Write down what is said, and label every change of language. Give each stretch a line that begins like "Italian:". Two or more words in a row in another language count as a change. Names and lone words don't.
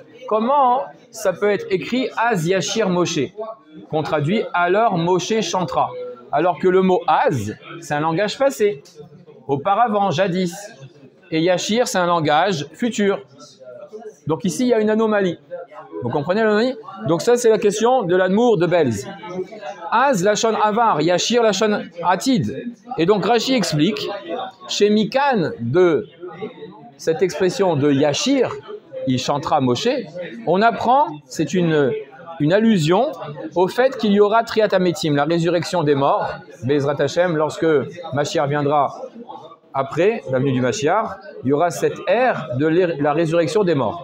French: comment ça peut être écrit
Hebrew: אז ישיר משה,
French: qu'on traduit alors Moshe chantera, alors que le mot Az, c'est un langage passé, auparavant, jadis, et Yashir, c'est un langage futur. Donc ici, il y a une anomalie. Vous comprenez l'anomalie? Donc ça, c'est la question de l'Admour de Belz.
Hebrew: אז לשון עבר ישיר לשון עתיד.
French: Et donc Rashi explique, chez Mikan, de cette expression de Yashir, il chantera Moshe, on apprend, c'est une allusion au fait qu'il y aura
Hebrew: תחיית המתים,
French: la résurrection des morts,
Hebrew: בעזרת השם,
French: lorsque Mashiach viendra après la venue du Mashiach, il y aura cette ère de la résurrection des morts.